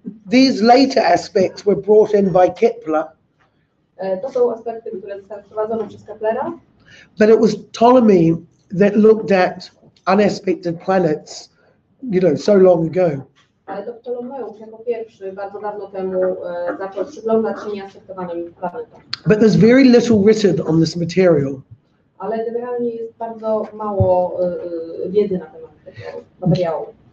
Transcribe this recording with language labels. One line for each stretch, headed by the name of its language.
English: These later aspects were brought in by Kepler.
Polish: To są aspekty, które zostały wprowadzone przez Keplera.
English: But it was Ptolemy that looked at unaspected planets, so long ago.
Polish: Ale to Ptolemeusz jako pierwszy bardzo dawno temu zaczął przyglądać się nieaspektowanym planetom.
English: But there's very little written on this material.
Polish: Ale generalnie jest bardzo mało wiedzy na temat tego materiału.